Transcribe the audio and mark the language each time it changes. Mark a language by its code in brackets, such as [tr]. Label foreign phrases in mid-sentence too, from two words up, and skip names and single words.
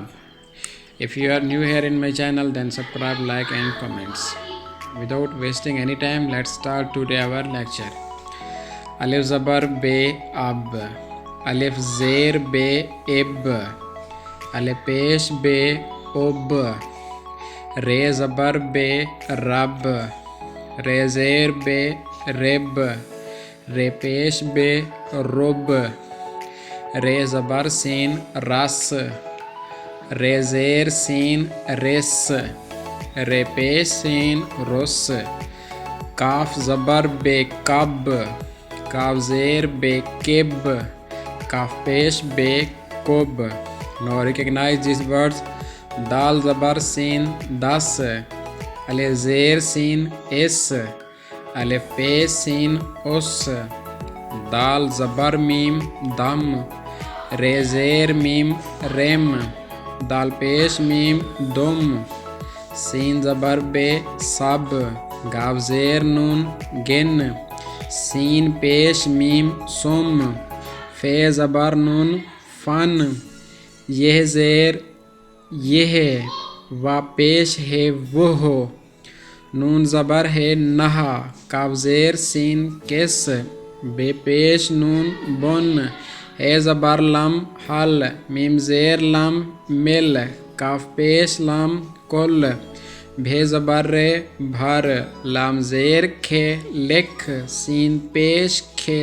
[en] If you are new here in my channel, then subscribe, like and comments. Without wasting any time, let's start today our lecture. [ur] الف زبر بے اَب، الف زیر بے اِب، الف پیش بے اُب, رے زبر بے رَب، رے زیر بے رِب، رے پیش بے رُب، رے زبر سین رَس, رے زیر سین رِس، رے پیش سین رُس، کاف زبر بے کَب، کاف زیر بے کِب، کاف پیش بے کُب. [en] Now recognize these words. [ur] دال زبر سین دَس، الف زیر سین اِس، الف پیش سین اُس, دال زبر میم دَم، رے زیر میم رِم، دال پیش میم دُم، سین زبر بے سَب, گاف زیر نون گِن، سین پیش میم سُم, فے زبر نون فَن, یہ زیر یہ ہے، وا پیش ہے وہ، نون زبر ہے نہا، کاف زیر سین کس، بے پیش نون بن، ہے زبر لم حل، میم زیر لم مل، کاف پیش لم کل، بھے زبر رے بھر، لام زیر کھے لکھ، سین پیش کھے